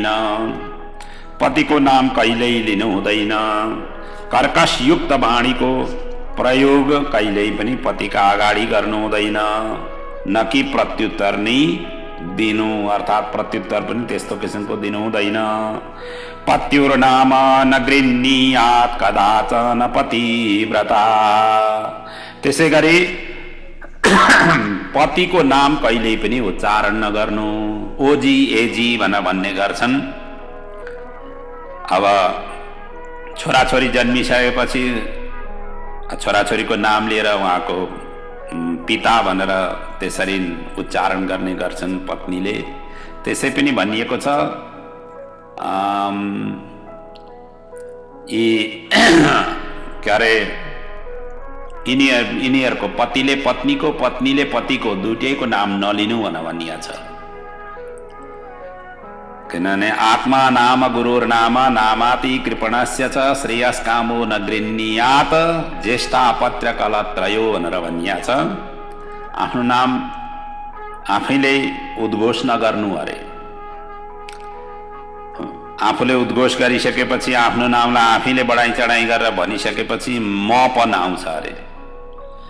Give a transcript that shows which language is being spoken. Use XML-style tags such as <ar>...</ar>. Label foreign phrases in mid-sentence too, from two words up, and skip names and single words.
<ne>पतिको नाम कहिल्यै लिनु हुँदैन। कर्कशयुक्त वाणीको प्रयोग कहिल्यै पनि पतिका अगाडि गर्नु हुँदैन। न कि प्रत्युत्तर नै दिनु, अर्थात् प्रत्युत्तर पनि त्यस्तो किसिमको दिनु हुँदैन।</ne> <sa>पत्युर्नाम न गृह्णीयात् कदाचन पतिव्रता।</sa> <ne>त्यसै गरी पतिको नाम कहिल्यै पनि उच्चारण नगर्नु। ओजी एजी भन्ने गर्छन्। अब छोराछोरी जन्मिसकेपछि छोराछोरीको नाम लिएर उहाँको पिता भनेर त्यसरी उच्चारण गर्ने गर्छन् पत्नीले। त्यसै पनि भनिएको छ के अरे यिनीहरूको पतिले पत्नीको, पत्नीले पतिको, दुईटैको नाम नलिनु भनिएको छ।</ne> <sa>किनभने आत्मा नाम गुरुर्नाम नामाति कृपणस्य च श्रेयस्कामो न गृह्णीयात् ज्येष्ठापत्य कलत्रयो</sa> <ne>भनेर भनिएको छ। आफ्नो नाम आफैले उद्घोष नगर्नु अरे। आफूले उद्घोष गरिसकेपछि आफ्नो नामलाई आफैले बढाइ चढाइ गरेर भनिसकेपछि मपन आउँछ अरे।</ne>